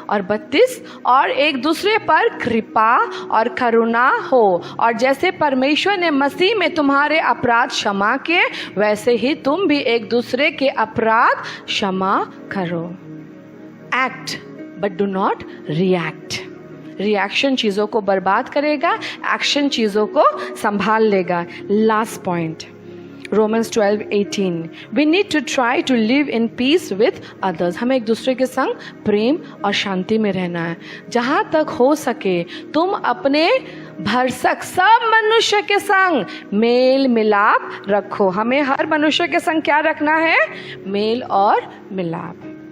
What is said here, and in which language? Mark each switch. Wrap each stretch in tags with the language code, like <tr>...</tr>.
<hi>और 32, और एक दूसरे पर कृपा और करुणा हो, और जैसे परमेश्वर ने मसीह में तुम्हारे अपराध क्षमा किए, वैसे ही तुम भी एक दूसरे के अपराध क्षमा करो।</hi> <en>Act but do not react.</en> <hi>Reaction चीज़ों को बर्बाद करेगा, एक्शन चीज़ों को संभाल लेगा।</hi> <en>Last point, Romans 12:18, we need to try to live in peace with others।</en> <hi>हमें एक दूसरे के संग प्रेम और शांति में रहना है। जहाँ तक हो सके तुम अपने भरसक सब मनुष्य के संग मेल मिलाप रखो। हमें हर मनुष्य के संग क्या रखना है? मेल और मिलाप।</hi>